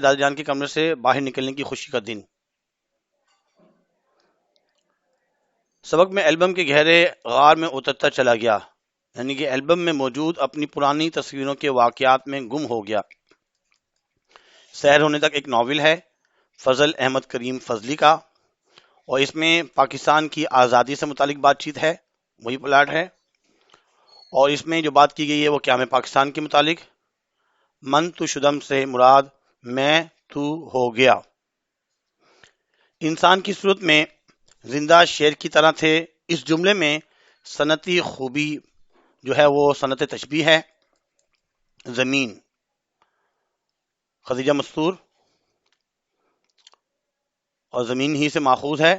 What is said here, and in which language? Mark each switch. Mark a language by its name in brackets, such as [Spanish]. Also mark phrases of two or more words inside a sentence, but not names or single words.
[Urdu] دادا جان کے کمرے سے باہر نکلنے کی خوشی کا دن۔ سبق میں البم کے گہرے غار میں اترتا چلا گیا، یعنی کہ البم میں موجود اپنی پرانی تصویروں کے واقعات میں گم ہو گیا۔ سحر ہونے تک ایک ناول ہے فضل احمد کریم فضلی کا، اور اس میں پاکستان کی آزادی سے متعلق بات چیت ہے، وہی پلاٹ ہے، اور اس میں جو بات کی گئی ہے وہ قیام پاکستان کے متعلق۔ [Persian] من تو شدم [Urdu] سے مراد میں تو ہو گیا۔ انسان کی صورت میں زندہ شعر کی طرح تھے۔ اس جملے میں صنعتی خوبی جو ہے وہ صنعت تشبیہ ہے۔ زمین خدیجہ مستور اور زمین ہی سے ماخوذ ہے۔